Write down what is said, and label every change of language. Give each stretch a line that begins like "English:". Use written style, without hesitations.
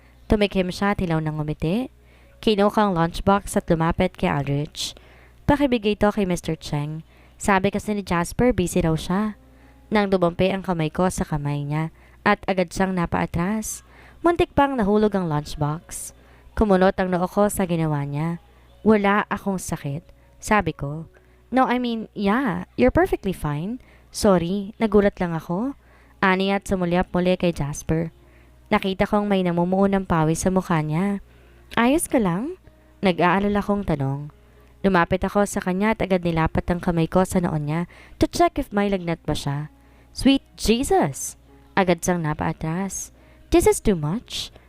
Filipino: Tumikim siya at hilaw ng ngumiti. Kinuha ang lunchbox at lumapit kay Aldrich. Pakibigay to kay Mr. Cheng. Sabi kasi ni Jasper busy raw siya. Nang dumampi ang kamay ko sa kamay niya at agad siyang napaatras. Muntik pang nahulog ang lunchbox. Kumunot ang noo ko sa ginawa niya. Wala akong sakit, sabi ko.
English: No, I mean, yeah, you're perfectly fine.
Filipino: Sorry, nagulat lang ako. Ani at sumulyap muli kay Jasper. Nakita kong may namumuo ng pawis sa mukha niya. Ayos ka lang? Nag-aalala kong tanong. Lumapit ako sa kanya at agad nilapat ang kamay ko sa noon niya
English: to check if
Filipino: may lagnat ba siya.
English: Sweet Jesus!
Filipino: Agad siyang napaatras.
English: This is too much.